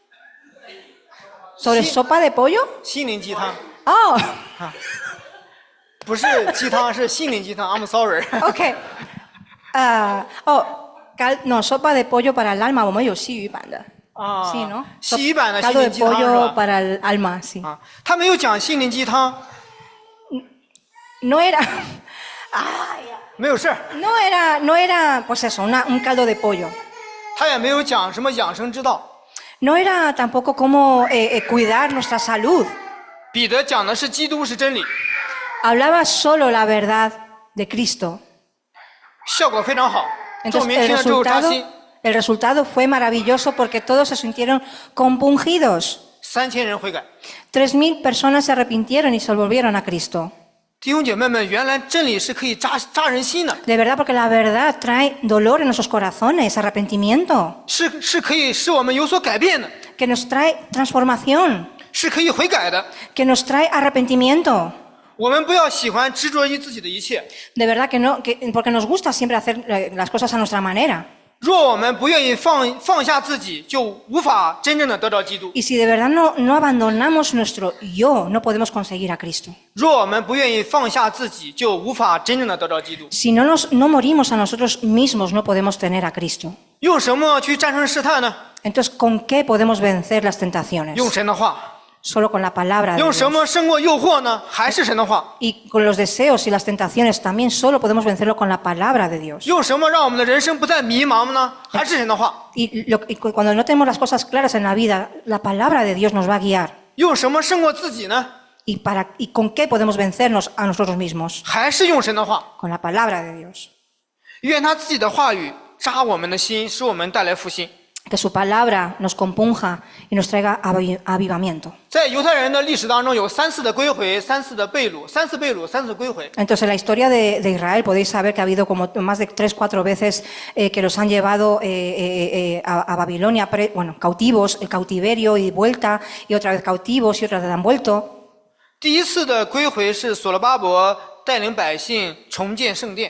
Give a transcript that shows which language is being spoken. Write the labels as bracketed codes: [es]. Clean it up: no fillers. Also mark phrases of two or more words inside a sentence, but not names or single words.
[es] ¿Sobre Sí. sopa de pollo? [zh] 心灵鸡汤， Oh, 不是鸡汤，是心灵鸡汤。 [en] I'm sorry。 [es] ok. No, sopa de pollo para el alma, [zh] 我们有西语版的。啊， [es] Sí, ¿no? [zh] 西语版的心 [es] Caldo [zh] 灵 [es] de [zh] 鸡汤是 [es] pollo [zh] 吧？ [es] para el alma, sí. [zh] 啊，他没有讲心灵鸡汤， [es] No era, [zh] 没有事儿。 [es] no era, pues eso, un caldo de pollo. [zh] 他也没有讲什么养生之道。 [es] No era tampoco cómo cuidar nuestra salud. [zh] 彼得讲的是基督是真理， [es] Hablaba solo la verdad de Cristo. [zh] 效果非常好。众 [es] Entonces [zh] 民听了之后扎心， [es] el resultado fue maravilloso porque todos se sintieron compungidos. [zh] 3000 人悔改。 [es] 3,000 personas se arrepintieron y se volvieron a Cristo. [zh] 弟兄姐妹们，原来真理是可以扎人心的， [es] De verdad, porque la verdad trae dolor en nuestros corazones, arrepentimiento, [zh] 是可以使我们有所改变的， [es] que nos trae transformación, [zh] 是可以悔改的。 [es] que nos trae arrepentimiento. [zh] 我们不要喜欢执着于自己的一切。 [es] De verdad que no, porque nos gusta siempre hacer las cosas a nuestra manera. [zh] 若我们不愿意放下自己，就无法真正的得到基督。 [es] Y si de verdad no abandonamos nuestro yo, no podemos conseguir a Cristo. [zh] 若我们不愿意放下自己，就无法真正的得到基督。 [es] Si no morimos a nosotros mismos, no podemos tener a Cristo. [zh] 用什么去战胜试探呢？ [es] Entonces, ¿con qué podemos vencer las tentaciones? [zh] 用神的话。 [es] Solo con la palabra de [zh] 用什 [es] Dios. [zh] 么胜过诱惑呢？还是神的话。 [es] Y con los deseos y las tentaciones también solo podemos vencerlo con la palabra de Dios. [zh] 用什么让我们的人生不再迷茫呢？还是神的话。 [es] Y cuando no tenemos las cosas claras en la vida, la palabra de Dios nos va a guiar. [zh] 用什么胜过自己呢？ [es] ¿Y con qué podemos vencernos a nosotros mismos? [zh] 还是用神的话。 [es] Con la palabra de Dios. [zh] 愿他自己的话语扎我们的心，使我们带来复兴。 [es] Que su palabra nos compunja y nos traiga avivamiento. [zh] 在犹太人的历史当中，有3次的归回，3次的被掳，3次被掳，3次归回。 [es] Entonces, en la historia de Israel podéis saber que ha habido como más de 3-4 veces que los han llevado a Babilonia, cautivos, el cautiverio y vuelta, y otra vez cautivos y otra vez han vuelto. [zh] 第一次的归回是所罗巴伯带领百姓重建圣殿。